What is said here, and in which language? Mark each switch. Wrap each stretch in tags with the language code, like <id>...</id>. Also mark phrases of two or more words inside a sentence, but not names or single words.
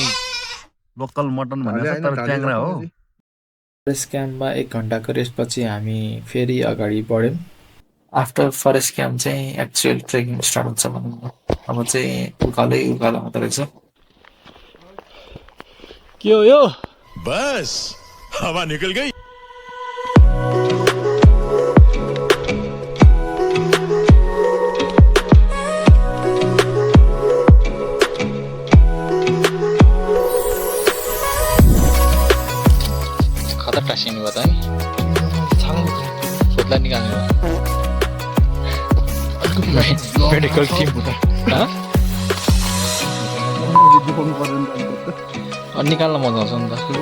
<ne>लोकल मटन भनेर तर ट्याङ्ग्रा हो फरेस्ट क्याम्पमा 1 घन्टाको रेस्टपछि हामी फेरि अगाडि बढ्यौँ</ne> <en>after forest camp</en> <ne>चाहिँ</ne> <en>actual trekking start</en> <ne>हुन्छ भनौँ न अब चाहिँ उकालो हुँदो रहेछ के हो यो</ne> <hi>बस हवा निकल गई</hi> <ne>खतरा टाँसिनु भयो त है फोटोलाई निकाल्नु भयो</ne> <en>medical team</en> <ne>निकाल्न मजा आउँछ नि त</ne>